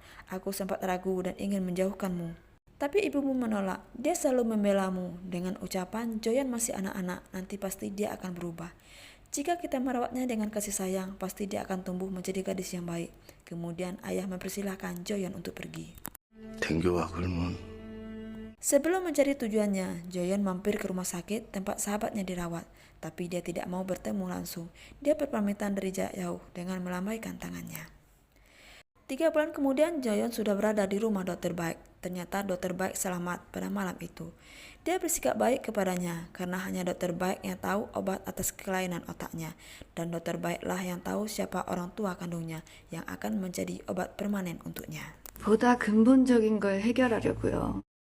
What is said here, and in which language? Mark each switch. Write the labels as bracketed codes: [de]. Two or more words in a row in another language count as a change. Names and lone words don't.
[id] Aku sempat ragu dan ingin menjauhkanmu. Tapi ibumu menolak, dia selalu membelamu dengan ucapan, Joyeon masih anak-anak, nanti pasti dia akan berubah. Jika kita merawatnya dengan kasih sayang, pasti dia akan tumbuh menjadi gadis yang baik. Kemudian ayah mempersilahkan Joyeon untuk pergi. [ko] 댕겨와 그러면 [id] Sebelum mencari tujuannya, Joyeon mampir ke rumah sakit tempat sahabatnya dirawat. Tapi dia tidak mau bertemu langsung. Dia berpamitan dari jauh dengan melambaikan tangannya. 3 bulan kemudian, Joyeon sudah berada di rumah Dr. Baek. Ternyata Dr. Baek selamat pada malam itu. Dia bersikap baik kepadanya karena hanya Dr. Baek yang tahu obat atas kelainan otaknya. Dan Dr. Baeklah yang tahu siapa orang tua kandungnya yang akan menjadi obat permanen untuknya. [ko] 보다 근본적인 걸 해결하려고요.